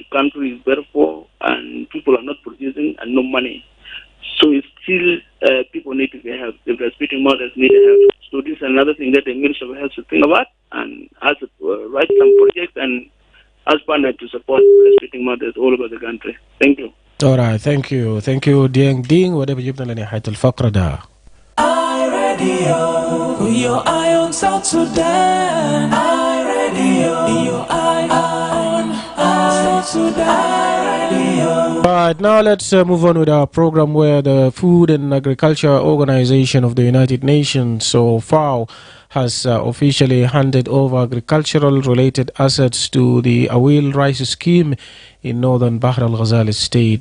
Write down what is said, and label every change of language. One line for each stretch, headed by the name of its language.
English: The country is very poor and people are not producing and no money. So it's still people need to get help. The breastfeeding mothers need help. So this is another thing that the Ministry of Health should think about and has to write some projects and ask partners to support breastfeeding mothers all over the country. Thank you. All right, thank you. Thank you
Arabic: دين وده بيجيبنا لنهاية الفقرة ده.
English: iRadio, with your eye on South Sudan. iRadio, your eye on South Sudan. Right, now let's move on with our program where the Food and Agriculture Organization of the United Nations, so FAO, has officially handed over agricultural related assets to the Awil rice scheme in northern Bahr al-Ghazal state.